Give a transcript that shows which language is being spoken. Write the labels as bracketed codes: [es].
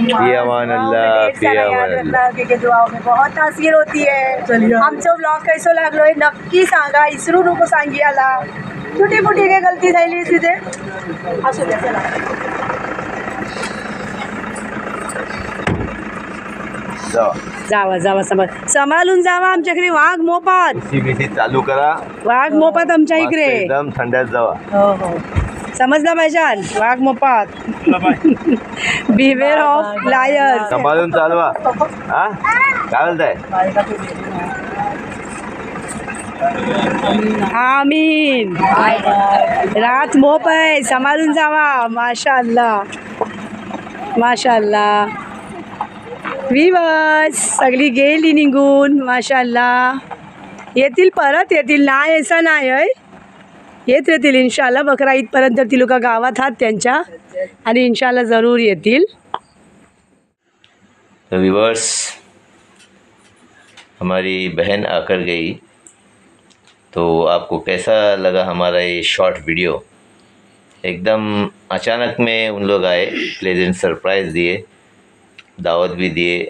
[ar] फी अमान अल्लाह, फी अमान अल्लाह. [hi] के दुआओं में बहुत तासीर होती है. चलिए. [mr] आमचं ब्लॉग कैसो लागलोय नक्की सांगा. इसरू नको सांगी आला. छोटी मोठी काही गलती झाली तिथे असू द्या. चला जावा जावा सांभाळून जावा. आमच्या इकडे वाघ मोपात. सीबीसी चालू करा. वाघ मोपात आमच्या इकडे. एकदम थंड्यात जावा. हो हो समजला पाहिजे. वाघ मोपात. [en] Behaviour of liar. [mr] सांभाळून चालवा. हा काय बोलताय. आमीन. रात मोप आहे. सांभाळून जावा. [ar] माशाअल्लाह माशाअल्लाह. [mr] विवस सगळी गेली निघून. माशाअल्लाह. येतील परत येतील. नाही असं नाही आहे. येत राहतील इंशाल्लाह. बकरा ईदपर्यंत ती लोक गावात आहात त्यांच्या आणि इंशाल्लाह ज़रूर येतील. [hi] तो व्यूअर्स हमारी बहन आकर गई तो आपको कैसा लगा हमारा ये शॉर्ट वीडियो. एकदम अचानक में उन लोग आए. प्लेजेंट सरप्राइज़ दिए, दावत भी दिए.